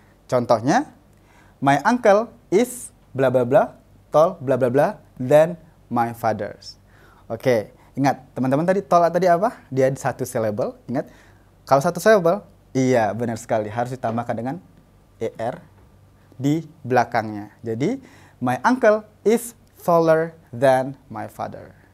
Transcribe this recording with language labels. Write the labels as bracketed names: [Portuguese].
[Indonesian] Contohnya, [English] my uncle is bla bla bla, tall bla bla bla, than my father's. [Indonesian] Oke, ingat teman-teman tadi tall tadi apa? Dia 1 syllable. Ingat, kalau 1 syllable, iya benar sekali harus ditambahkan dengan er di belakangnya. Jadi, [English] my uncle is taller than my father.